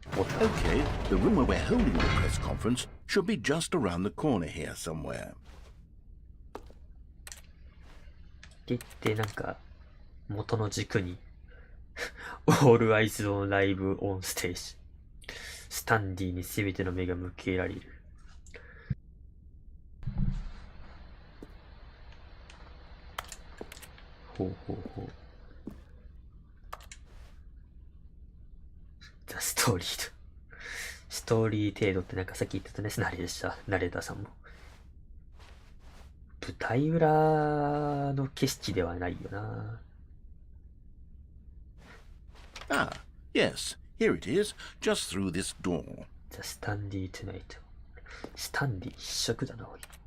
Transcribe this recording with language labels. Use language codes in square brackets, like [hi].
[en] Okay, the room where we're holding the press conference should be just around the corner here somewhere. [ja] でなんか元の軸に [en] All eyes on live on stage。 [ja] スタンディに全ての目が向けられる。ほうほうほう。ザ・ストーリーと。ストーリー程度ってなんかさっき言ってたね、ナレーターさんも。舞台裏の景色ではないよな。 [en] Ah, yes, here it is, just through this door. The Stanley tonight. [ja] スタンディ一色だな、おい。